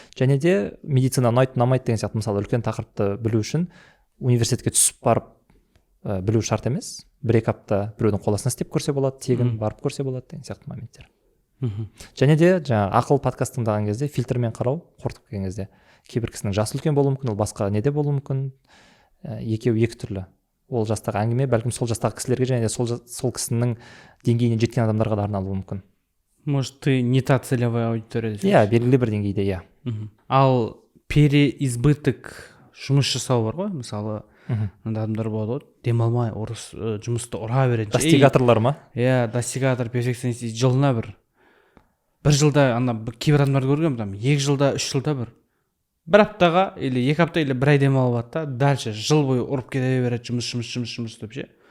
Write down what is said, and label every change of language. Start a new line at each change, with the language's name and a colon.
Kazakh: Және де медицина ұнайды деген сияқты, мысалы үлкен тақырыпты білу үшін университетке түсіп барып білу шарт емес, 1-2 апта біреудің қоластына істеп көрсе болады, тегін барып көрсе болады деген сияқты моменттер. Және де жаңағы ақыл подкаст тыңдаған кезде фильтрмен қарау, қорытып келген кезде кейбір кісінің жасы үлкен болуы мүмкін, ол басқа неде болуы мүмкін, екеуі екі түрлі. Ол жастағы әңгіме бәлкім сол жастағы кісілерге және де сол кісінің деңгейіне жеткен адамдарға да арналуы мүмкін.
Russian: Может, ты не та целевая аудитория?
Kazakh: Иә, белгілі бір деңгейде, иә. Ал переизбыток жұмыс жасау бар ғой, мысалы адамдар болады ғой, демалмай жұмысты ұра береді. Достигаторлар ма? Иә, достигатор, перфекционист, жылына бір жылда кейбір адамдарды көргенмін, 2 жылда, 3 жылда бір аптаға или 2 апта или 1 ай демалып алады да, дальше жыл бойы ұрып кете береді, жұмыс деп ше.